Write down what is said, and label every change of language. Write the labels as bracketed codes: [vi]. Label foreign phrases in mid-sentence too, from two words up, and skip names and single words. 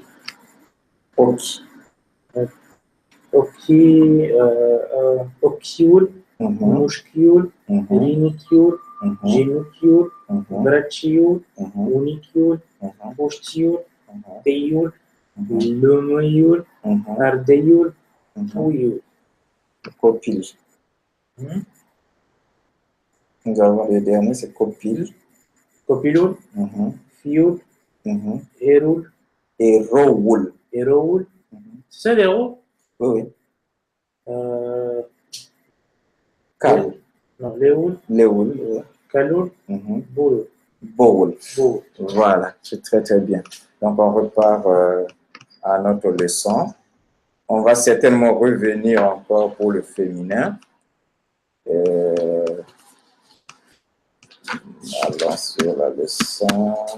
[ro] Ochiul, mușchiul, rinichiul, genunchiul, braciul, unichiul, puștiul, teiul, lămâiul, ardeiul, puiul. Copil. [fr] Nous avons le dernier, c'est copil. [ro] Copilul, fiul, erul, Eroul. eroul. [fr] C'est ça l'héros? Oui. [ro] Cal. [fr] Non, léoul, [ro] Léoul. caloul, boul. Bowl. Boul. [fr] Voilà, c'est très très bien. Donc on repart à notre leçon. On va certainement revenir encore pour le féminin. Allons sur la leçon.